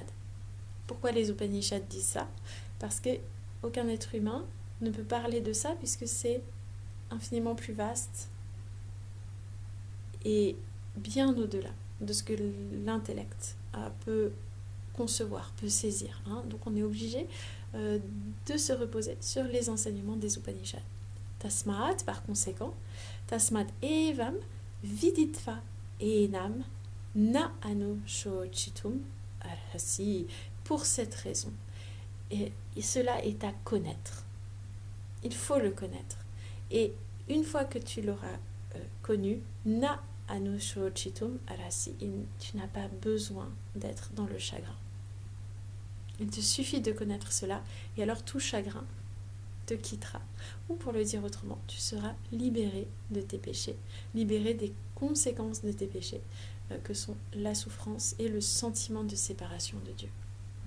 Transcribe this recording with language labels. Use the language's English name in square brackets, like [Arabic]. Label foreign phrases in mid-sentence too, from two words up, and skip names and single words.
[French] Pourquoi les Upanishads disent ça? Parce que aucun être humain ne peut parler de ça puisque c'est infiniment plus vaste et bien au-delà de ce que l'intellect peut concevoir, peut saisir. Donc on est obligé de se reposer sur les enseignements des Upanishads. Tasmat, par conséquent, [Sanskrit] tasmat evam viditva enam na anu shochitum arhasi. [French] Pour cette raison, et cela est à connaître. Il faut le connaître. Et une fois que tu l'auras connu, [Sanskrit] na anu shochitum arhasi, [French] tu n'as pas besoin d'être dans le chagrin. Il te suffit de connaître cela, et alors tout chagrin te quittera. Ou pour le dire autrement, tu seras libéré de tes péchés, libéré des conséquences de tes péchés, que sont la souffrance et le sentiment de séparation de Dieu.